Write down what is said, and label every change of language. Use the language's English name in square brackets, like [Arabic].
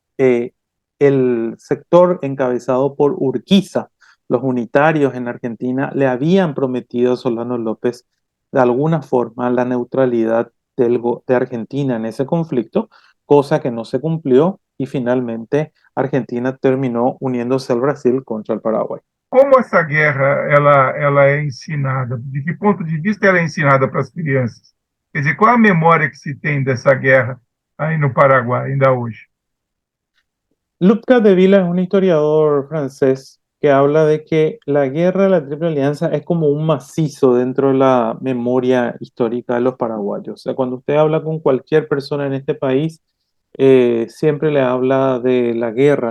[Spanish] Eh, el sector encabezado por Urquiza, los unitarios en Argentina, le habían prometido a Solano López de alguna forma la neutralidad de Argentina en ese conflicto, cosa que no se cumplió y finalmente Argentina terminó uniéndose al Brasil contra el Paraguay. [Portuguese] Como essa guerra ela é ensinada? De que ponto de vista ela é ensinada para as crianças? Quer dizer, qual a memória que se tem dessa guerra aí no Paraguai, ainda hoje? [Spanish] Luc Capdeville es un historiador francés que habla de que la guerra de la Triple Alianza es como un macizo dentro de la memoria histórica de los paraguayos. O sea, cuando usted habla con cualquier persona en este país, siempre le habla de la guerra.